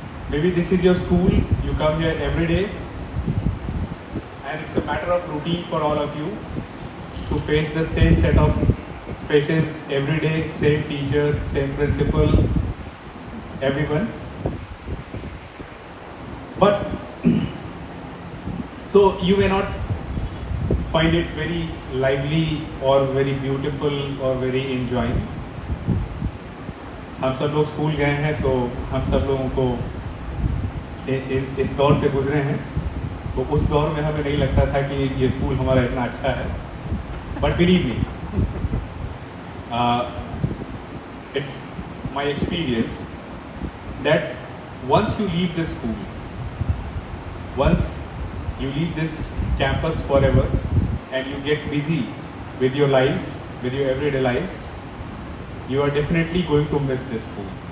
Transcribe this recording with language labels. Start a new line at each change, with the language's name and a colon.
English: Maybe this is your school, you come here every day, and it's a matter of routine for all of you to face the same set of faces every day, same teachers, same principal, everyone. But so you may not find it very lively or very beautiful or very enjoying.
Hindi: हम सब लोग school गए हैं तो हम सब लोगों को इस दौर से गुजरे हैं, तो उस दौर में हमें नहीं लगता था कि ये स्कूल हमारा इतना अच्छा है.
English: But believe me, it's my experience that once you leave this school, once you leave this campus forever and you get busy with your lives, with your everyday lives, you are definitely going to miss this school.